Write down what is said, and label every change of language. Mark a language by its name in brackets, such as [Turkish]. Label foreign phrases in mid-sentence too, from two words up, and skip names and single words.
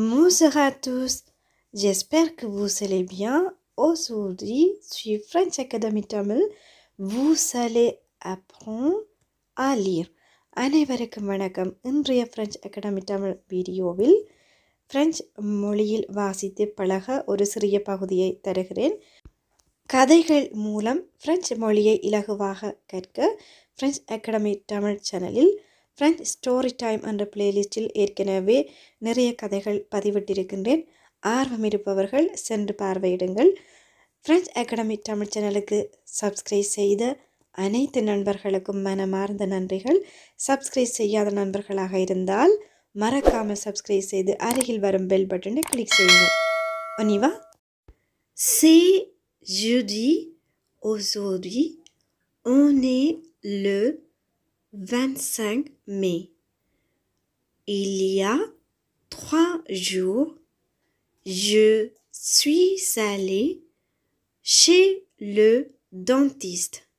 [French] Bonsoir à tous, j'espère que vous allez bien. Aujourd'hui, sur French Academy Tamil, vous allez apprendre à lire. [Tamil] அனைவருக்கும் வணக்கம். இன்றைய French Academy Tamil வீடியோவில் French மொழியில் வாசித்து பழக ஒரு சிறிய பகுதியை தருகிறேன். கதைகள் மூலம் French மொழியை இலகுவாக கற்க French Academy Tamil சேனலில் French ஸ்டோரி டைம் என்ற பிளேலிஸ்டில் ஏற்கனவே நிறைய கதைகள் பதிவிட்டிருக்கின்றேன். ஆர்வம் இருப்பவர்கள் சென்று பார்வையிடுங்கள். French Academy தமிழ் சேனலுக்கு சப்ஸ்கிரைப் செய்த அனைத்து நண்பர்களுக்கும் மனமார்ந்த நன்றிகள். சப்ஸ்கிரைப் செய்யாத நண்பர்களாக இருந்தால் மறக்காமல் சப்ஸ்கிரைப் செய்து அருகில் வரும் [English] bell button [Tamil] கிளிக் செய்யுங்கள். [French] On y va? C'est jeudi. Aujourd'hui, on est le 25 mai. Il y a 3 jours, je suis allée chez le dentiste.